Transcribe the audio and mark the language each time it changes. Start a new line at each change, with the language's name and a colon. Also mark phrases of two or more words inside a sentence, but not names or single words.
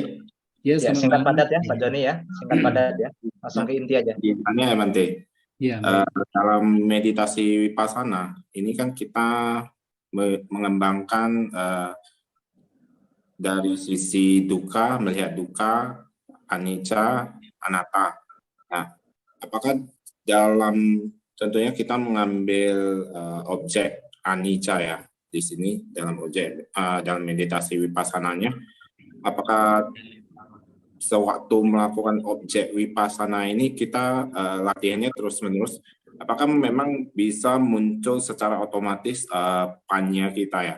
Indonesian: Ya, singkat padat ya Pak Joni ya, singkat padat ya. Langsung ke inti aja. Tanya ya Bante. Ya, dalam meditasi vipassana ini kan kita mengembangkan dari sisi dukkha, melihat
Pali: dukkha, anicca, anatta.
Indonesian: Nah, apakah tentunya kita mengambil objek anicca ya di sini dalam meditasi vipassananya, apakah sewaktu melakukan objek vipassana ini kita latihannya terus-menerus, apakah memang bisa muncul secara otomatis panya kita ya?